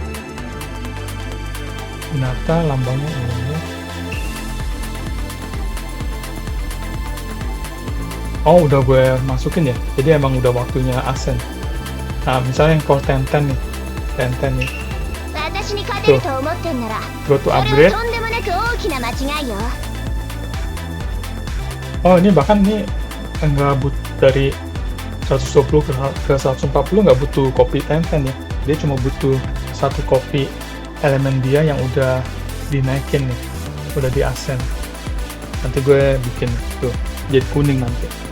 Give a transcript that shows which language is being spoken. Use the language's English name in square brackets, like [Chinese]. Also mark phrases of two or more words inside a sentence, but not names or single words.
[Indonesian] Hinata lambangnya ini. Oh, udah gue masukin ya. Jadi emang udah waktunya ascend. Nah, misalnya yang call Tenten nih. [Japanese] 私に勝てると思ってんなら [English] Go to [Japanese] それは upgrade. とんでもなく大きな間違いよ。 [Indonesian] Oh, ini bahkan nih nggak dari 120 ke 140 nggak butuh copy Tencent ya. Dia cuma butuh satu copy elemen dia yang udah dinaikin nih, udah di ascend. Nanti gue bikin tuh jadi kuning nanti.